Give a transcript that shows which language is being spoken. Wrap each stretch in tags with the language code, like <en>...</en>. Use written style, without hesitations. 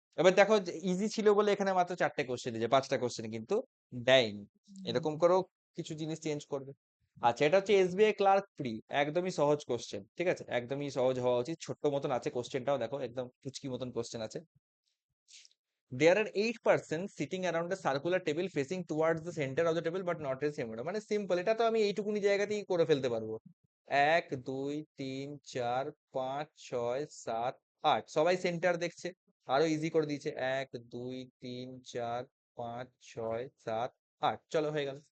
<bn>এবার দেখো ইজি ছিল বলে এখানে মাত্র 4টে কোশ্চেন দিয়েছে, 5টা কোশ্চেন কিন্তু দেয়নি। এরকম করেও কিছু জিনিস চেঞ্জ করবে। আচ্ছা, এটা হচ্ছে এসবিআই ক্লার্ক প্রি, একদমই সহজ কোশ্চেন, ঠিক আছে, একদমই সহজ হওয়া উচিত। ছোট্ট মতন আছে কোশ্চেনটাও, দেখো একদম পুচকি মতন কোশ্চেন আছে।</bn> <en>There are 8 persons sitting around a circular table facing towards the center of the table but not in same order.</en> <bn>মানে সিম্পল, এটা তো আমি এইটুকুনি জায়গাতেই করে ফেলতে পারবো। 1 2 3 4 5 6 7 8, সবাই সেন্টার দেখছে। আরো ইজি করে দিয়েছে, 1 2 3 4 5 6 7 8, চলো হয়ে গেল।</bn>